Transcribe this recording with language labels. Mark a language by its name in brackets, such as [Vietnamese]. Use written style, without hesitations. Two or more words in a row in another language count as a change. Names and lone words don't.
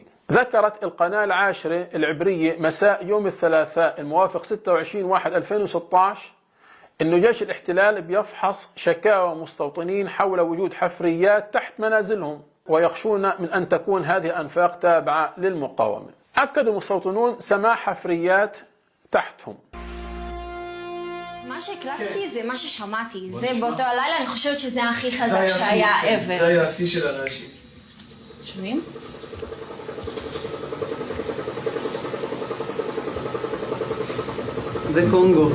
[Arabic] ذكرت القناة العاشرة العبرية مساء يوم الثلاثاء الموافق 26/1/2016 أن جيش الاحتلال بيفحص شكاوى مستوطنين حول وجود حفريات تحت منازلهم، ويخشون من أن تكون هذه الأنفاق تابعة للمقاومة. أكد المستوطنون سماع حفريات تحتهم. [Hebrew] מה שהקלטתי זה מה ששמעתי, זה באותו הלילה, אני חושבת שזה הכי חזק שהיה ever. זה היה השיא של הרעשים. שומעים? זה קונגו.